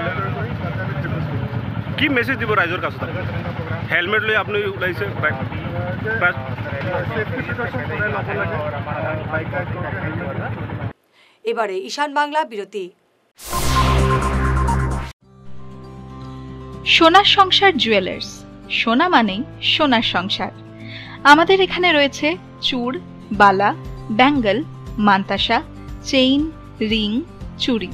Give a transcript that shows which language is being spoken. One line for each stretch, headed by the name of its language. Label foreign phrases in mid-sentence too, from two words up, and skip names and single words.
Assamese: কি মেছেজ দিব ৰাইজৰ কাছত? হেলমেট লৈ আপুনি ওলাইছে বাইক?
Bangla: এবারে ঈশান বাংলা বিরতি। সোনার সংসার জুয়েলার্স, সোনা মানেই সোনার সংসার। আমাদের এখানে রয়েছে চূড়, বালা, ব্যাঙ্গল, মান্তাসা,
English: chain, ring,
Bangla: চুড়ি।